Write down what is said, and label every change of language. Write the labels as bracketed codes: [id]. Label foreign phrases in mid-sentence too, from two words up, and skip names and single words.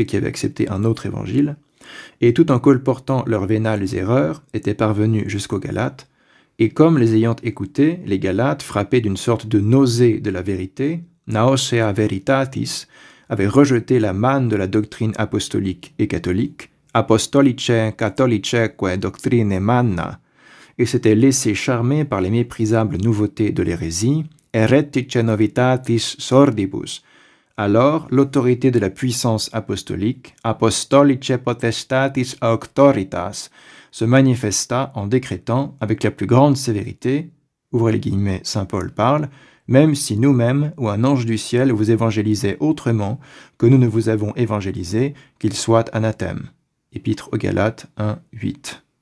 [fr] qui avaient accepté un autre évangile, et tout en colportant leurs vénales erreurs, étaient parvenus jusqu'aux Galates, et comme les ayant écoutés, les Galates, frappés d'une sorte de nausée de la vérité, [la] nausea veritatis, [fr] avaient rejeté la manne de la doctrine apostolique et catholique, [la] apostolice catholiceque doctrine manna, [fr] et s'étaient laissés charmer par les méprisables nouveautés de l'hérésie, [la] heretice novitatis sordibus. [fr] Alors, l'autorité de la puissance apostolique, [la] apostolice potestatis auctoritas, [fr] se manifesta en décrétant, avec la plus grande sévérité, ouvrez les guillemets, saint Paul parle, même si nous-mêmes ou un ange du ciel vous évangélisait autrement que nous ne vous avons évangélisé, qu'il soit anathème. Épître aux Galates 1, 8.